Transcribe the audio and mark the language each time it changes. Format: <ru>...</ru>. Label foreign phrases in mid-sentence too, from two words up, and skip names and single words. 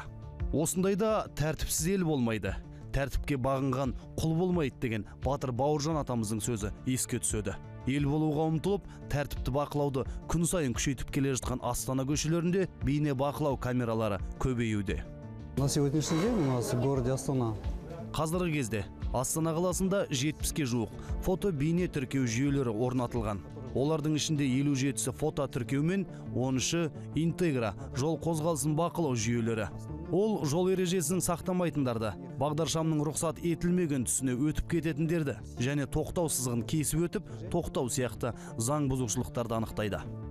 <kk>Осындайда тәртіпсіз ел болмайды, тәртіпке бағынған құл болмайды деген Батыр Бауыржан атамыздың сөзі еске түседі. Ел болуға ұмтылып, тәртіпті бақылауды күн сайын күшейтіп келе жатқан Астана көшелерінде бейне бақылау камералары көбеюде.</kk> <ru>На сегодняшний день у нас в городе Астана</ru> <kk>Қазіргі кезде Астана қаласында 70-ке жуық фото бейне тіркеу жүйелері орнатылған. Олардың ішінде 57-сі фото тіркеу мен 13-і интегра жол қозғалысын бақылау жүйелері. Ол жол ережесін сақтамайтындарды, бағдаршамның рұқсат етілмеген тұсіне өтіп кететіндерді және тоқтау сызығын кесіп өтіп, тоқтау сияқты заң бұзушылықтарды анықтайды.</kk>